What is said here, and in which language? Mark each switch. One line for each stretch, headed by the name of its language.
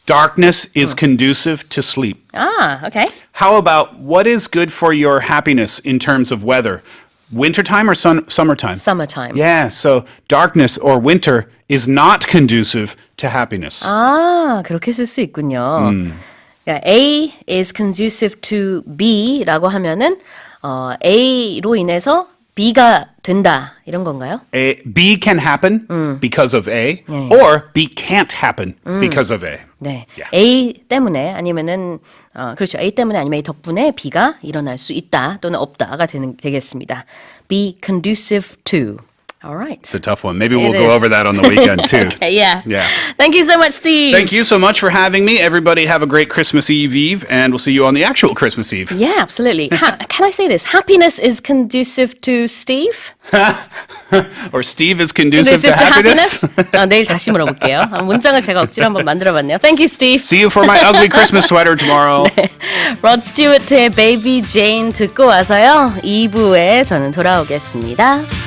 English: Darkness is conducive to sleep. Ah, okay. How about what is good for your happiness in terms of weather? Wintertime or summertime? Summertime. Yeah, so darkness or winter is not conducive to happiness.
Korean: 아, 그렇게 쓸 수 있군요. 그러니까
English: A is conducive to B
Korean: 라고 하면은 A로 인해서 B가 된다 이런 건가요?
English: B can happen because of A,
Korean: 네.
English: or B can't happen because of A.
Korean: 네,
English: Yeah.
Korean: A 때문에 아니면은 그렇죠. A 때문에 아니면 A 덕분에 B가 일어날 수 있다 또는 없다가 되겠습니다.
English: Be conducive to. All right. It's a tough one. Maybe we'll It go is. over that on the weekend too. Okay, yeah. Yeah. Thank you so much, Steve. Thank you so much for having me. Everybody have a great Christmas Eve, and we'll see you on the actual Christmas Eve. Yeah, absolutely. Can I say this? Happiness is conducive to Steve? Or Steve is conducive to happiness.
Korean: 내일 다시 물어볼게요. 문장을 제가 억지로 한번 만들어봤네요.
English: Thank you, Steve. See you for my ugly Christmas sweater tomorrow.
Korean: Rod Stewart의 Baby Jane 듣고 와서요. 2부에 저는 돌아오겠습니다.